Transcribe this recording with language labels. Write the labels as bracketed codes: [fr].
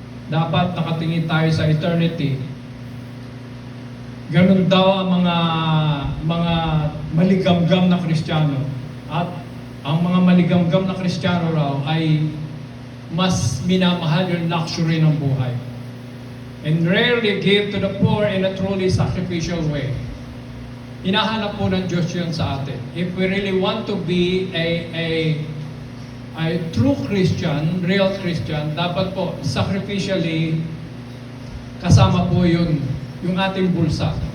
[tl] Dapat nakatingin tayo sa eternity. Ganun daw ang mga maligamgam na Kristiyano. At ang mga maligamgam na Kristiyano raw ay mas minamahal yung luxury ng buhay. [en] And rarely give to the poor in a truly sacrificial way. [tl] Hinahanap po ng Diyos yun sa atin. [en] If we really want to be a true Christian, real Christian, [tl] dapat po sacrificially kasama po yun, yung ating bulsa.